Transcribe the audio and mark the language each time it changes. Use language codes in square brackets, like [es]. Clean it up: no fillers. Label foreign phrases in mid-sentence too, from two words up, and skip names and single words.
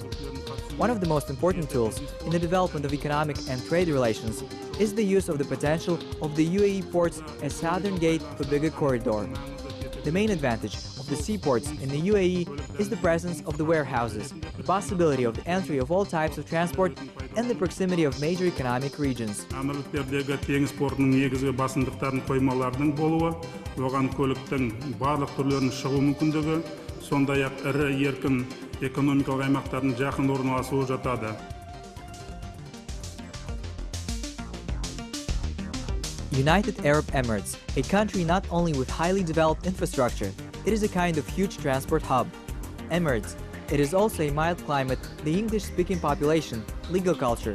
[en] One of the most important tools in the development of economic and trade relations is the use of the potential of the UAE ports as southern gate for bigger corridor. The main advantage of the seaports in the UAE is the presence of the warehouses, the possibility of the entry of all types of transport, and the proximity of major economic regions. [kk] Әмірліктердегі теңіз портының негізгі басымдықтарын қоймалардың болуы, оған көліктің барлық түрлерінің шығу мүмкіндігі, сондай-ақ ірі еркін экономикалық аймақтардың жақын орналасуы жатады. [en] United Arab Emirates, a country not only with highly developed infrastructure, it is a kind of huge transport hub. Emirates, it is also a mild climate, the English-speaking population, legal culture.